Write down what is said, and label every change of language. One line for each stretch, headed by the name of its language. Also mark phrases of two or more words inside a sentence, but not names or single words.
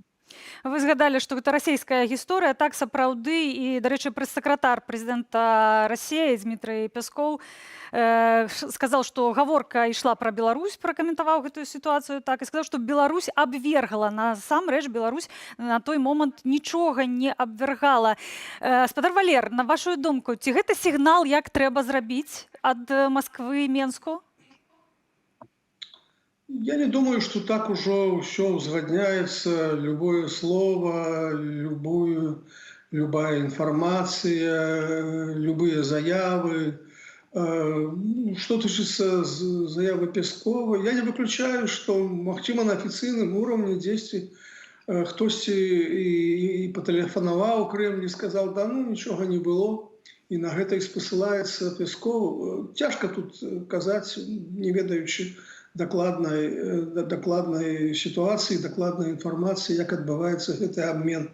Belarusian: Вы згадалі, што гэта расійская гісторыя, так сапраўды, і, дарэчы, прэс-сакратар прэзідэнта Расіі Дмітрый Пяскоў сказаў, што гаворка ішла пра Беларусь, пракаментаваў гэтую сітуацыю так, і сказаў, што Беларусь абвергала. Насамрэч Беларусь на той момант нічога не абвяргала. Спадар Валер, на вашу думку, ці гэта сігнал, як трэба зрабіць ад Масквы і Менску?
Russian: Я не думаю, что так уже все узгодняется, любое слово, любая информация, любые заявы.
Belarusian: Что тычыцца заявы Пескова, я не выключаю, что, магчыма, на афіцыйным
Russian: уровне действий
Belarusian: хтосьці і патэлефанаваў Крэмль і сказаў, да ну нічога не было, і на гэта і спасылаецца Песков. Цяжка тут казаць, не ведаючы дакладнай сітуацыі, дакладнай інфармацыі, як адбываецца гэты абмен.